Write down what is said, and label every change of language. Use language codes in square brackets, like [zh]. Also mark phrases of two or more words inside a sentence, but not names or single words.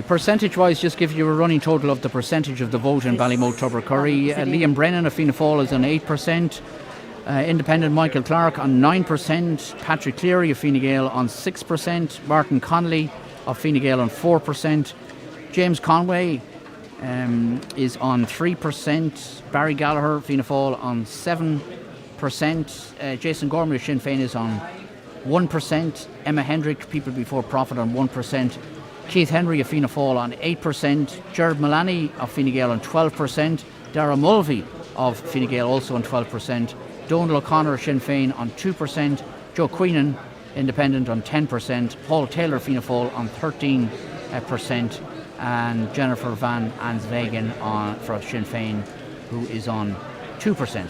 [en] Percentage-wise, just give you a running total of the percentage of the vote in Ballymote Tubbercurry. Liam Brennan of Fianna Fáil is on 8%. Independent Michael Clark on 9%, Patrick Cleary of Fine Gael on 6%, Martin Connolly of Fine Gael on 4%, James Conway is on 3%, Barry Gallagher, Fianna Fáil on 7%, Jason Gormley of Sinn Féin is on 1%, Emma Hendrick, People Before Profit on 1%, Keith Henry of Fianna Fáil on 8%, Gerard Mullaney of Fine Gael on 12%, Dara Mulvey of Fine Gael also on 12%, Donal O'Connor of Sinn Féin on 2%, Joe Queenan, Independent, on 10%, Paul Taylor, Fianna Fáil on 13%, and Jennifer Van Answegen for Sinn Féin, who is on 2%.